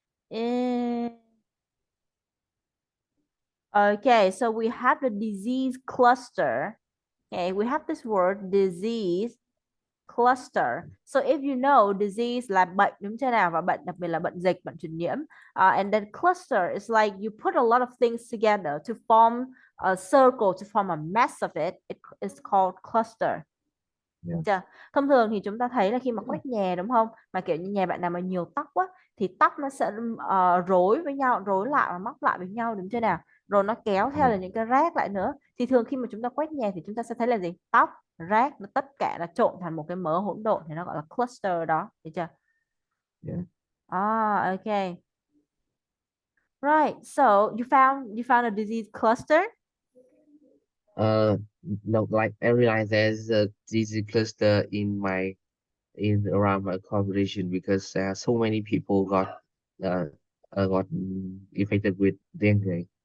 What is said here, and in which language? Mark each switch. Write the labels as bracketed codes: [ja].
[en] Eh, Okay, so we have the disease cluster. Okay, we have this word disease cluster. So if you know [vi] disease là bệnh đúng chưa nào, và bệnh đặc biệt là bệnh dịch, bệnh truyền nhiễm. [en] And then cluster is like you put a lot of things together to form a circle, to form a mess of it. It is called cluster. [vi] Được [en] Yeah, [vi] chưa? Thông thường thì chúng ta thấy là khi mà quét nhà đúng không? Mà kiểu như nhà bạn nào mà nhiều tóc quá thì tóc nó sẽ rối với nhau, rối lại và móc lại với nhau đúng chưa nào? Rồi nó kéo theo [en] yeah, [vi] là những cái rác lại nữa. Thì thường khi mà chúng ta quét nhà thì chúng ta sẽ thấy là gì? Tóc, rác, nó tất cả là trộn thành một cái mớ hỗn độn thì nó gọi là cluster đó, được chưa? [en] yeah. Okay. Right. So you found a disease cluster? Uh, no, like I realized there's a disease cluster in around my congregation because so many people uh, infected with dengue